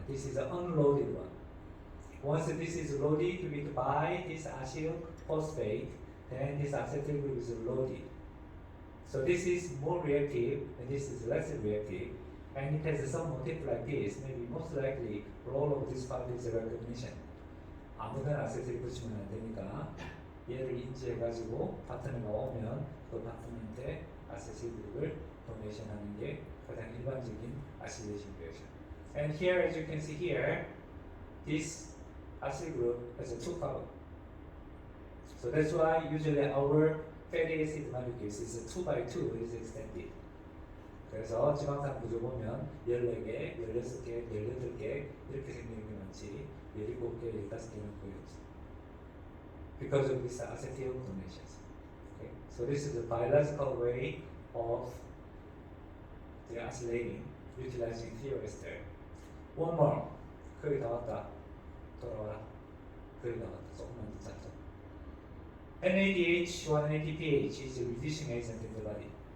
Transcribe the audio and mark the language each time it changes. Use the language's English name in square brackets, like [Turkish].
[English] This is an unloaded one. Once this is loaded with by this acyl phosphate, then this acetyl group is loaded. So this is more reactive, and this is less reactive, and it has some motif like this. Maybe most likely role of this part is recognition. [Korean] 아무데나 아세트를 붙이면 안 되니까 얘를 인지해가지고 파트너가 오면 그 파트너한테 아세트 그룹을 도네이션하는 게 가장 일반적인 아시레이션 리액션. [English] And here, as you can see here, this acyl group has a 2 carbon. So that's why usually our fatty acid molecules is a 2x2 is extended. [Korean] 그래서 지방산 구조 보면 14개, 16개, 18개 이렇게 생기는 게 많지 17개, 15개는 거의 없어. [English] Because of this acetyl donations. Okay? So this is a biological way of the acylating, utilizing thioester. One more. [Korean] 거의 다 왔다. 돌아와라. 거의 다 왔다. 조금만 더 잡자. [English] NADH or NADPH is a reducing agent in the body.